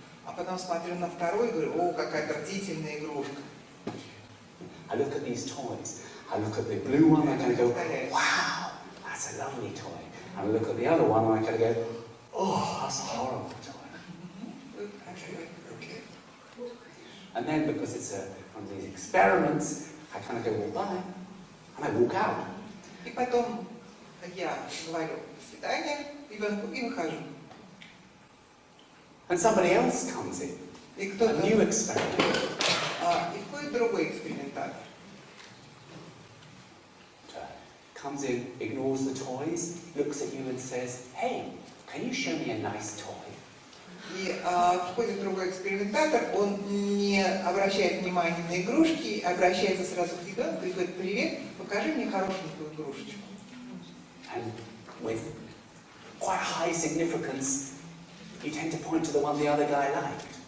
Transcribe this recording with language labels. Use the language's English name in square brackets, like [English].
[Russian] А потом смотрю на вторую и говорю: о, какая отвратительная игрушка. [English] I look at these toys. I look at the blue one, and I kind of go, wow, that's a lovely toy. And I look at the other one, and I kind of go, oh, that's a horrible toy. okay. And then because it's one of these experiments, I kind of go, well, bye, and I walk out. [Russian] И потом я говорю: до свидания ребенку, и выхожу. [English] And somebody else comes in, [Russian] И [English] a [Russian] кто-то [English] new experiment. [Russian] И входит другой экспериментатор. [English] Comes in, ignores the toys, looks at you and says, "Hey, can you show me a nice toy?" [Russian] И входит другой экспериментатор, он не обращает внимания на игрушки, обращается сразу к ребенку и говорит: «Привет, покажи мне хорошенькую игрушечку». [English] And with quite high significance, you tend to point to the one the other guy liked.